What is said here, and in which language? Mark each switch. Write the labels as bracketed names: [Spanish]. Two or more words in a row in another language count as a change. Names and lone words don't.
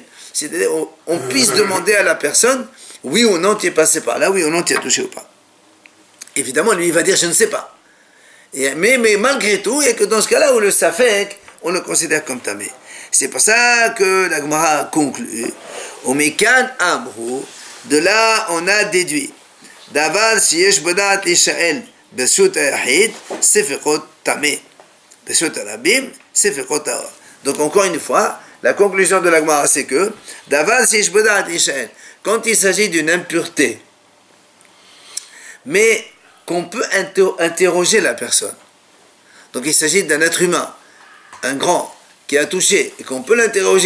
[French] C'est-à-dire on puisse demander à la personne, oui ou non, tu es passé par là, oui ou non, tu as touché ou pas. Évidemment, lui, il va dire, je ne sais pas. Mais malgré tout, il n'y a que dans ce cas-là où le safek, on le considère comme tamé. C'est pour ça que la Gemara conclut, au [Hebrew] מכאן אמרו, [French] de là, on a déduit, [Hebrew] דבר שיש בו דעת לישאל, ברשות היחיד, ספקו טמא. ברשות הרבים, ספקו טהור. [French] Donc encore une fois, la conclusion de la Gemara, c'est que [Hebrew] דבר שיש בו דעת לישאל, [French] quand il s'agit d'une impureté, mais qu'on peut interroger la personne. Donc il s'agit d'un être humain, un grand, qui a touché, et qu'on peut l'interroger.